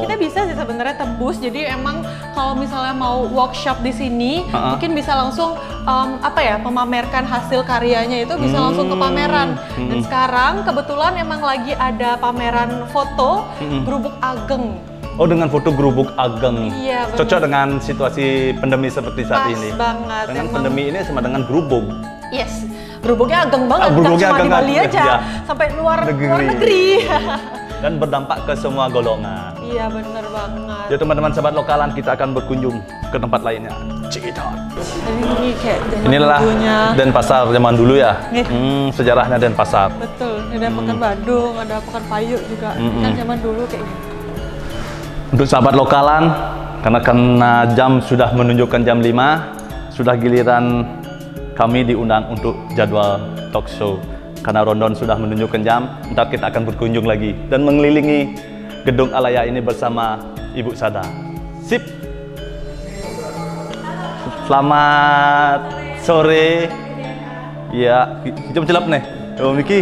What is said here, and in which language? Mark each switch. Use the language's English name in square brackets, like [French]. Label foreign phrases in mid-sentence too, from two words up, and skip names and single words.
[Indonesian] Kita bisa sih sebenarnya tembus. Jadi emang kalau misalnya mau workshop di sini, mungkin bisa langsung memamerkan hasil karyanya itu bisa langsung ke pameran. Dan sekarang kebetulan emang lagi ada pameran foto Grubuk Ageng. Oh, dengan foto Grubuk Ageng. Iya, benar. Cocok dengan situasi pandemi seperti saat ini. Pas banget. Dengan pandemi ini sama dengan grubuk. Yes. Grubuknya ageng banget, grubuknya cuma ageng di Bali aja, ya. sampai luar negeri. Dan berdampak ke semua golongan. Iya, bener banget. Ya teman-teman sahabat lokalan, kita akan berkunjung ke tempat lainnya. Cikidot. Ini kayak Inilah Denpasar zaman dulu ya. Sejarahnya Denpasar. Betul, ada Pekanbaru, ada Pekanbaru juga. Kan zaman dulu kayak gitu. Untuk sahabat lokalan, karena jam sudah menunjukkan jam 5, sudah giliran kami diundang untuk jadwal talk show. Karena Rondon sudah menunjukkan jam, ntar kita akan berkunjung lagi dan mengelilingi gedung Alaya ini bersama Ibu Sada. Sip! Selamat sore. Ya, jam celap nih. Oh, Miki?